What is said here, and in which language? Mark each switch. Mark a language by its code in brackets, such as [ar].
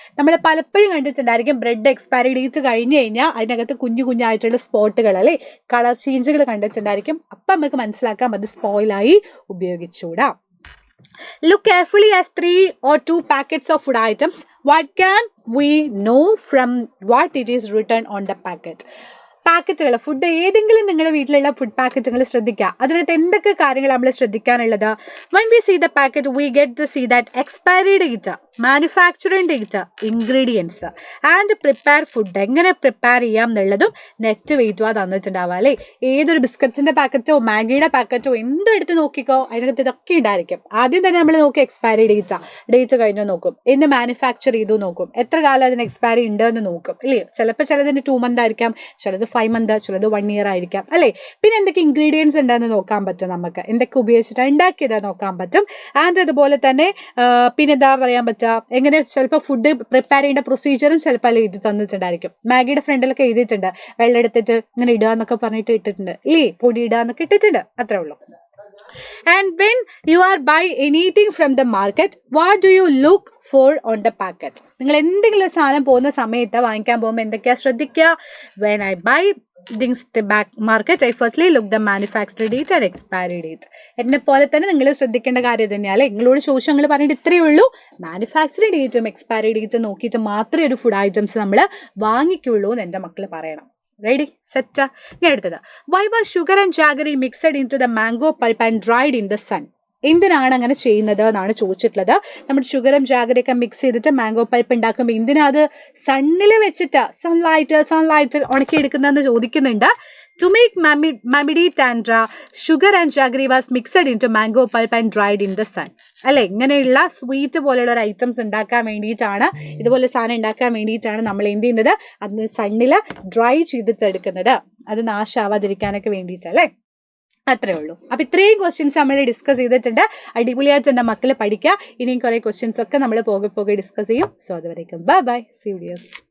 [ml] നമ്മൾ പലപ്പോഴും കണ്ടിട്ടുണ്ടായിരിക്കും bread expiry date കഴിഞ്ഞ് കഴിഞ്ഞാൽ അതിനകത്ത് കുഞ്ഞു കുഞ്ഞായിട്ടുള്ള സ്പോട്ടുകൾ അല്ലേ, കളർ ചേഞ്ചുകൾ കണ്ടിട്ടുണ്ടായിരിക്കും. അപ്പം നമുക്ക് മനസ്സിലാക്കാം അത് സ്പോയിലായി ഉപയോഗിച്ചൂടാ. [en] Look carefully as 3 or 2 packets of food items. What can we know from what it is written on the packet? [ml] പാക്കറ്റുകൾ, ഫുഡ് ഏതെങ്കിലും നിങ്ങളുടെ വീട്ടിലുള്ള ഫുഡ് പാക്കറ്റുകൾ ശ്രദ്ധിക്കുക. അതിനകത്ത് എന്തൊക്കെ കാര്യങ്ങൾ നമ്മൾ ശ്രദ്ധിക്കാനുള്ളത്? [en] when we see the packet we get to see that expiry date, manufacturing date, ingredients and prepare food, [ml] എങ്ങനെ പ്രിപ്പയർ ചെയ്യാം എന്നുള്ളതും നെറ്റ് വെയിറ്റും ആ തന്നിട്ടുണ്ടാവുക അല്ലേ. ഏതൊരു ബിസ്ക്കറ്റിൻ്റെ പാക്കറ്റോ മാഗിയുടെ പാക്കറ്റോ എന്തും എടുത്ത് നോക്കിക്കോ, അതിനകത്ത് ഇതൊക്കെ ഉണ്ടായിരിക്കും. ആദ്യം തന്നെ നമ്മൾ നോക്കും എക്സ്പയറി ഡേറ്റ് കഴിഞ്ഞോ നോക്കും, എന്ന് മാനുഫാക്ചർ ചെയ്തു നോക്കും, എത്ര കാലം അതിന് എക്സ്പയറി ഉണ്ടെന്ന് നോക്കും അല്ലേ. ചിലപ്പോൾ ചിലതിന് 2 months ആയിരിക്കാം, ചിലത് 5 months, ചിലത് 1 year ആയിരിക്കാം അല്ലേ. പിന്നെ എന്തൊക്കെ ഇൻഗ്രീഡിയൻസ് ഉണ്ടെന്ന് നോക്കാൻ പറ്റും, നമുക്ക് എന്തൊക്കെ ഉപയോഗിച്ചിട്ടാണ് ഉണ്ടാക്കിയത് നോക്കാൻ പറ്റും. ആൻഡ് അതുപോലെ തന്നെ പിന്നെ എന്താ പറയാൻ പറ്റുക, എങ്ങനെ ചിലപ്പോൾ ഫുഡ് പ്രിപ്പയർ ചെയ്യേണ്ട പ്രൊസീജിയറും ചിലപ്പോൾ എഴുതി തന്നിട്ടുണ്ടായിരിക്കും. മാഗിയുടെ ഫ്രണ്ടിലൊക്കെ എഴുതിയിട്ടുണ്ട്, വെള്ളം എടുത്തിട്ട് ഇങ്ങനെ ഇടുക എന്നൊക്കെ പറഞ്ഞിട്ട് ഇട്ടിട്ടുണ്ട് ഇല്ലേ, പൊടി ഇടുക എന്നൊക്കെ ഇട്ടിട്ടുണ്ട്, അത്രേ ഉള്ളൂ. [en] And when you are buy anything from the market, what do you look for on the packet? [ml] നിങ്ങൾ എന്തെങ്കിലും സാധനം പോകുന്ന സമയത്ത് വാങ്ങിക്കാൻ പോകുമ്പോൾ എന്തൊക്കെയാ ശ്രദ്ധിക്കുക? [en] When I buy things the back market, I firstly look the manufacturing date and expiry date. [ml] എന്നെ പോലെ തന്നെ നിങ്ങൾ ശ്രദ്ധിക്കേണ്ട കാര്യം തന്നെയാണ്. നിങ്ങളോട് ചോദിച്ചങ്ങൾ പറഞ്ഞിട്ട് ഇത്രയേ ഉള്ളൂ, മാനുഫാക്ചറിങ് ഡേറ്റും എക്സ്പയറി ഡേറ്റും നോക്കിയിട്ട് മാത്രമേ ഒരു ഫുഡ് ഐറ്റംസ് നമ്മൾ വാങ്ങിക്കുള്ളൂ എന്ന് എൻ്റെ മക്കൾ പറയണം. Ready, set. ഇനി അടുത്തത്, [en] Why was sugar and jaggery mixed into the mango pulp and dried in the sun? [ml] എന്തിനാണ് അങ്ങനെ ചെയ്യുന്നത് എന്നാണ് ചോദിച്ചിട്ടുള്ളത്. നമ്മുടെ ഷുഗറും ജാഗറിയൊക്കെ മിക്സ് ചെയ്തിട്ട് മാംഗോ പൾപ്പ് ഉണ്ടാക്കുമ്പോൾ എന്തിനാ അത് സണ്ണിൽ വെച്ചിട്ട് സൺലൈറ്റിൽ ഉണക്കിയെടുക്കുന്നതെന്ന് ചോദിക്കുന്നുണ്ട്. [en] To make mamidi tandra, sugar and jaggery was mixed into mango pulp and dried in the sun. [ml] അല്ലേ, ഇങ്ങനെയുള്ള സ്വീറ്റ് പോലെയുള്ള ഒരു ഐറ്റംസ് ഉണ്ടാക്കാൻ വേണ്ടിയിട്ടാണ്, ഇതുപോലെ സാധനം ഉണ്ടാക്കാൻ വേണ്ടിയിട്ടാണ് നമ്മൾ എന്ത് ചെയ്യുന്നത്, അത് സണ്ണിൽ ഡ്രൈ ചെയ്തിട്ടെടുക്കുന്നത്, അത് നാശാവാതിരിക്കാനൊക്കെ വേണ്ടിയിട്ടല്ലേ. അത്രേ ഉള്ളൂ. അപ്പോൾ ഇത്രയും ക്വസ്റ്റ്യൻസ് നമ്മൾ ഡിസ്കസ് ചെയ്തിട്ടുണ്ട്. അടിപൊളിയായിട്ട് എൻ്റെ മക്കൾ പഠിക്കുക. ഇനിയും കുറേ ക്വസ്റ്റ്യൻസ് ഒക്കെ നമ്മൾ പോകെ ഡിസ്കസ് ചെയ്യും. സോ അതുവരേക്കും ബൈ, [en] See you dears.